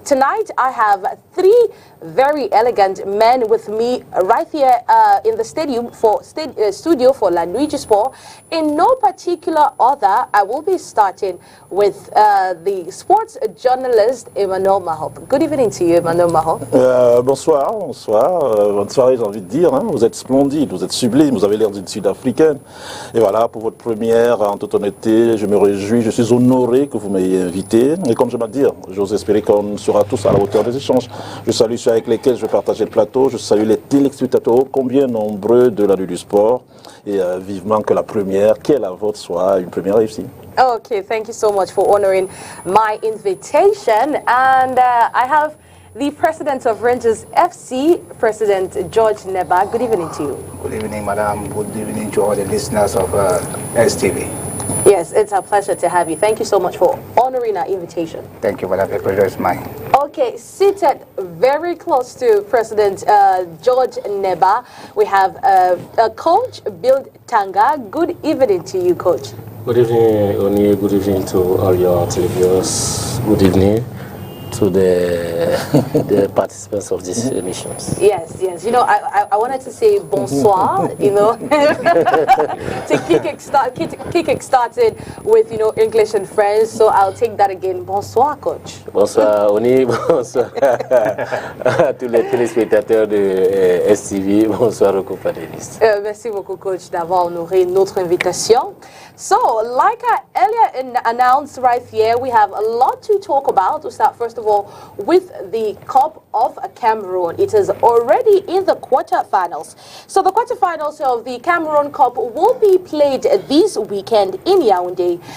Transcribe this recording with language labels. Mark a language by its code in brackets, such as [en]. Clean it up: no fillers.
[en] Tonight, I have three very elegant men with me right here in the studio for La Nuit du Sport. In no particular order, I will be starting with the sports journalist Emmanuel Mahop. Good evening to you, Emmanuel Mahop. [fr] Bonsoir. Bonne soirée, j'ai envie de dire. Hein. Vous êtes splendide, vous êtes sublime, vous avez l'air d'une Sud-Africaine. Et voilà, pour votre première, en toute honnêteté, je me réjouis, je suis honoré que vous m'ayez invité. Et comme je m'ai dit, j'ose espérer qu'on sera tous à la hauteur des échanges. Je salue ceux avec lesquels je vais partager le plateau. Je salue les téléspectateurs, combien nombreux de La Nuit du Sport. Et vivement que la première, qui est la vôtre, soit une première réussite. [en] Okay, thank you so much for honoring my invitation. And I have the president of Rangers FC, President George Neba. Good evening to you. Good evening, madam. Good evening to all the listeners of STV. Yes, it's a pleasure to have you. Thank you so much for honoring our invitation. Thank you, madam. The pleasure is mine. Okay, seated very close to President George Neba, we have Coach Bill Tanga. Good evening to you, Coach. Good evening, Oni. Good evening to all your televiewers. Good evening to the participants of these emissions. Yes. You know, I wanted to say bonsoir, you know, to kick it started with, you know, English and French. So I'll take that again. [fr] Bonsoir, Coach. Bonsoir, Oni. Bonsoir à tous les téléspectateurs de STV. Bonsoir aux companélistes. Merci beaucoup, Coach, d'avoir honoré notre invitation. [en] So, like I earlier announced right here, we have a lot to talk about. We'll start first of all with the Cup of Cameroon. It is already in the quarterfinals. So the quarterfinals of the Cameroon Cup will be played this weekend in Yaoundé.